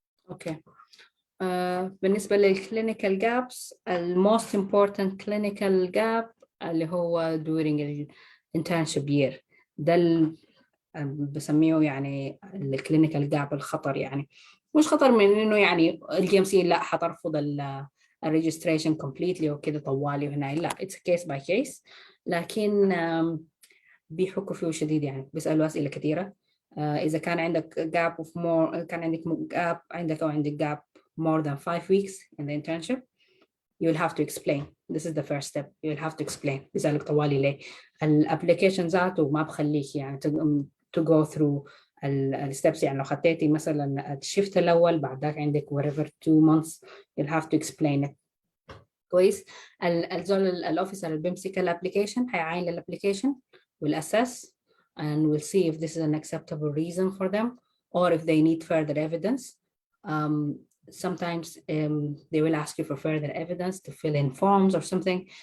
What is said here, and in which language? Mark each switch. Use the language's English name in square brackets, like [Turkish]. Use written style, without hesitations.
[English] Okay. [Arabic] بالنسبة [English] للclinical gaps, the most important clinical gap [Arabic] اللي هو [English] during internship year. [Arabic] ده بسميه يعني الكلينيكال جاب الخطر. يعني مش خطر من انه يعني الGMC لا حترفض الريجستريشن كومبليتلي وكده طوالي وهنا، لا، [English] It's case by case. [Arabic] لكن بيحكوا فيه شديد، يعني بيسألوا أسئلة كثيرة. إذا كان عندك [English] gap of more، [Arabic] كان عندك [English] gap [Arabic] عندك أو عندك [English] gap more than 5 weeks in the internship, you will have to explain. This is the first step. You will have to explain. [Arabic] بيسألك طوالي ليه. الابليكيشن ذاته ما بخليك يعني [English] to go through [Arabic] الستبس. يعني لو خطيتي مثلا الشيفت الأول بعد ذاك عندك [English] whatever 2 months you'll have to explain it. [Arabic] كويس. الزول الأوفيسر اللي بيمسك الابليكيشن هيعاين الابليكيشن [English] will assess and will see if this is an acceptable reason for them or if they need further evidence. Sometimes they will ask you for further evidence to fill in forms or something.